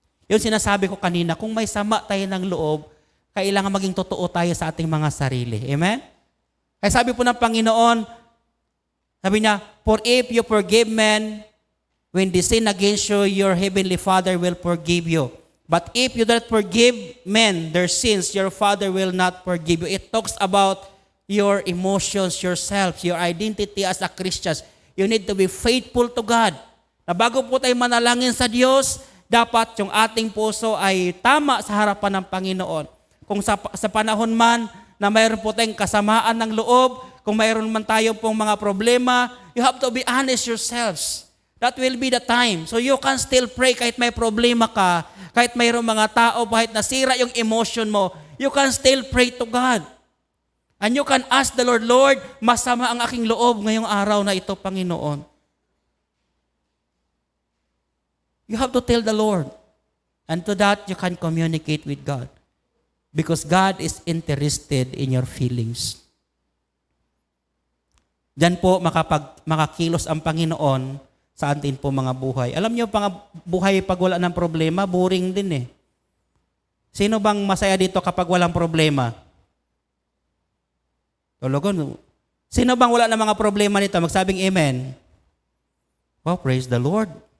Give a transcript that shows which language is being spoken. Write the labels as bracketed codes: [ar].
[tl] Yung sinasabi ko kanina, kung may sama tayo ng loob, kailangan maging totoo tayo sa ating mga sarili. Amen? Kaya sabi po ng Panginoon, sabi niya, [en] for if you forgive men, when they sin against you, your heavenly Father will forgive you. But if you don't forgive men their sins, your Father will not forgive you. It talks about your emotions, yourself, your identity as a Christian. You need to be faithful to God. [tl] Na bago po tayo manalangin sa Diyos, dapat yung ating puso ay tama sa harapan ng Panginoon. Kung sa panahon man na mayroon po tayong kasamaan ng loob, kung mayroon man tayo pong mga problema, [en] you have to be honest yourselves. That will be the time. So you can still pray [tl] kahit may problema ka, kahit mayroong mga tao, kahit nasira yung emotion mo, [en] you can still pray to God. And you can ask the Lord, [tl] Lord, masama ang aking loob ngayong araw na ito, Panginoon. [en] You have to tell the Lord. And to that, you can communicate with God. Because God is interested in your feelings. [tl] Diyan po makakilos ang Panginoon sa atin po mga buhay. Alam niyo, buhay pag wala ng problema, boring din eh. Sino bang masaya dito kapag walang problema? Tologon. Sino bang wala ng mga problema nito? Magsabing amen. [en] Well, praise the Lord.